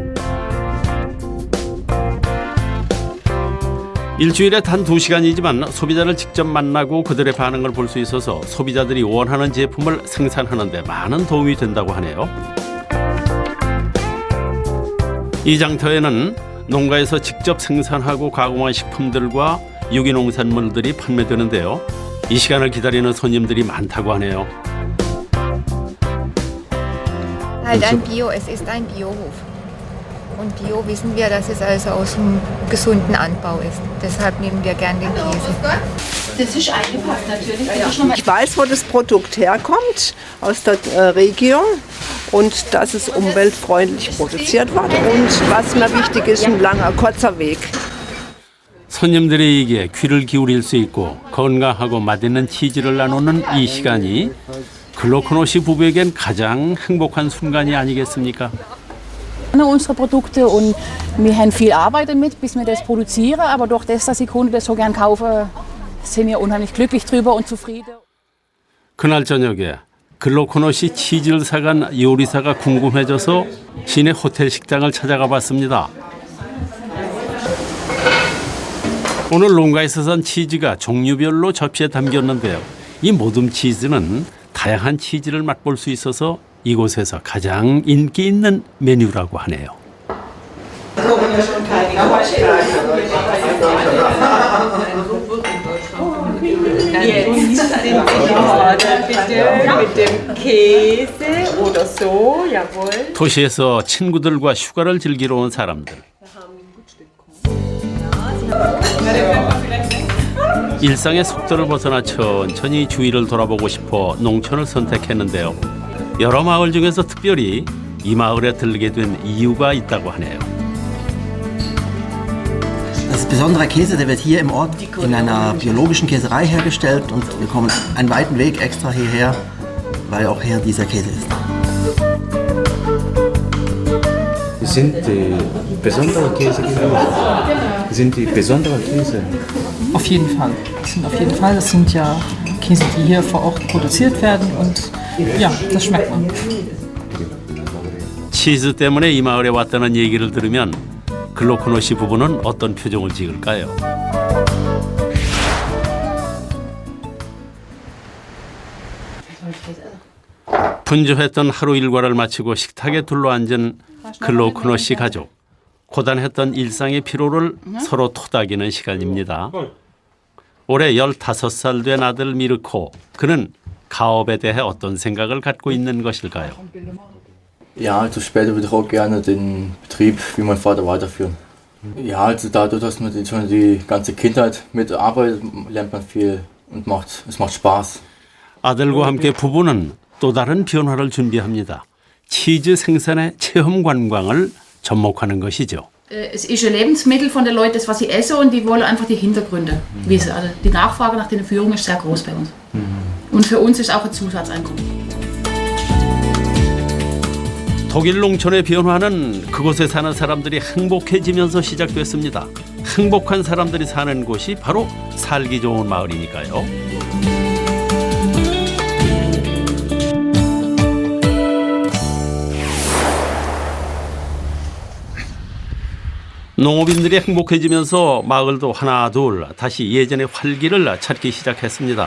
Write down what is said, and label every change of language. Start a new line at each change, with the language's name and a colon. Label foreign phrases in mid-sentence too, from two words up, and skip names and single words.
Korean: 일주일에 단 2시간이지만 소비자를 직접 만나고 그들의 반응을 볼 수 있어서 소비자들이 원하는 제품을 생산하는 데 많은 도움이 된다고 하네요. 이 장터에는 농가에서 직접 생산하고 가공한 식품들과 유기농산물들이 판매되는데요. 이 시간을 기다리는 손님들이 많다고 하네요.
German: Halt ein Bio, es ist ein Biohof. Und Bio wissen wir, dass es also aus einem gesunden Anbau ist. Deshalb nehmen wir gern den Käse. Das ist eingepackt natürlich. Ich weiß, wo das Produkt herkommt, aus der Region, und dass es umweltfreundlich produziert wird. Und was mir wichtig ist, ein langer, kurzer Weg.
Korean: 손님들에게 귀를 기울일 수 있고 건강하고 맛있는 치즈를 나누는 이 시간이 글로코노 씨 부부에겐 가장 행복한 순간이 아니겠습니까?
German: Unsere Produkte und wir haben viel Arbeit damit, bis wir das produzieren, aber durch das, dass die Kunden das so gern kaufen, sind wir unheimlich glücklich drüber und zufrieden.
Korean: 그날 저녁에 글로코노 씨 치즈를 사간 요리사가 궁금해져서 시내 호텔 식당을 찾아가 봤습니다. 오늘 농가에서 산 치즈가 종류별로 접시에 담겼는데요. 이 모듬 치즈는 다양한 치즈를 맛볼 수 있어서 이곳에서 가장 인기 있는 메뉴라고 하네요.
German: Jetzt sind Sie gefordert, bitte, mit dem Käse oder so, jawohl.
Korean: 도시에서 친구들과 휴가를 즐기러 온 사람들. 일상의 속도를 벗어나 천천히 주위를 돌아보고 싶어 농촌을 선택했는데요. 여러 마을 중에서 특별히 이 마을에 들게 된 이유가 있다고 하네요.
German: Das besondere Käse, der wird hier im Ort in einer biologischen Käserei hergestellt und wir kommen einen weiten Weg extra hierher, weil auch hier dieser Käse ist. Sind die besondere Käse gewesen? Sind die besondere Käse? Auf jeden Fall. Das sind ja Käse, die hier vor Ort produziert werden und ja, das schmeckt man.
Korean: 치즈 때문에 이 마을에 왔다는 얘기를 들으면 글로코노 씨 부부는 어떤 표정을 지을까요? 분주했던 하루 일과를 마치고 식탁에 둘러앉은 글로코노 씨 가족. 고단했던 일상의 피로를 서로 토닥이는 시간입니다. 올해 15살 된 아들 미르코. 그는 가업에 대해 어떤 생각을 갖고 있는 것일까요?
German: Ja, also später würde ich auch gerne den Betrieb wie mein Vater weiterführen. Ja, also dadurch, dass man schon die ganze Kindheit mitarbeitet, lernt man viel und es macht Spaß.
Korean: 아들과 함께 부부는 또 다른 변화를 준비합니다. 치즈 생산의 체험 관광을 접목하는 것이죠.
German: Es ist ein Lebensmittel von den Leuten, das was sie essen und die wollen einfach die Hintergründe wissen. Also die Nachfrage nach der Führung ist sehr groß bei uns. Und für uns ist auch ein Zusatzeinkommen.
Korean: 독일 농촌의 변화는 그곳에 사는 사람들이 행복해지면서 시작됐습니다. 행복한 사람들이 사는 곳이 바로 살기 좋은 마을이니까요. 농업인들이 행복해지면서 마을도 하나 둘 다시 예전의 활기를 찾기 시작했습니다.